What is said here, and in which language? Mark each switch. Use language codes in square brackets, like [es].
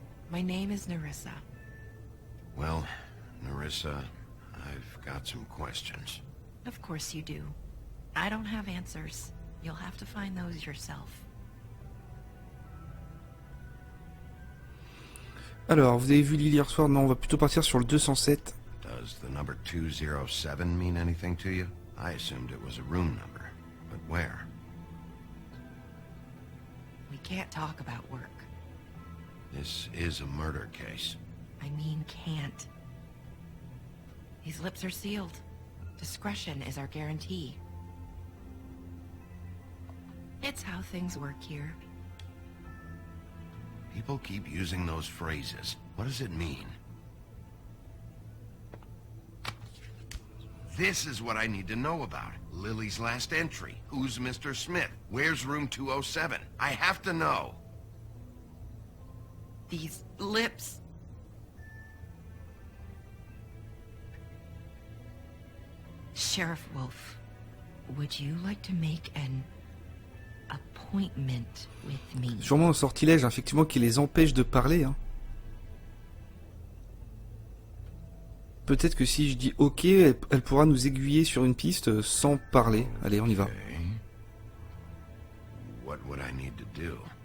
[en] My name is Nerissa. Well, Nerissa, I've got some questions. Of course you do. I don't have answers. You'll have to find those yourself. [fr] Alors, vous avez vu l'île hier soir? Non, on va plutôt partir sur le 207. [en] Does the number 207 mean anything to you? I assumed it was a room number. But where? We can't talk about work. This is a murder case. I mean can't. These lips are sealed. Discretion is our guarantee. It's how things work here. People keep using those phrases. What does it mean? This is what I need to know about. Lily's last entry. Who's Mr. Smith? Where's room 207? I have to know. These lips. Sheriff Wolf, would you like to make an appointment with me? [fr] Sûrement un sortilège, effectivement, qui les empêche de parler. Hein. Peut-être que si je dis OK, elle pourra nous aiguiller sur une piste sans parler. Allez, on y va. [en] What would I need to do?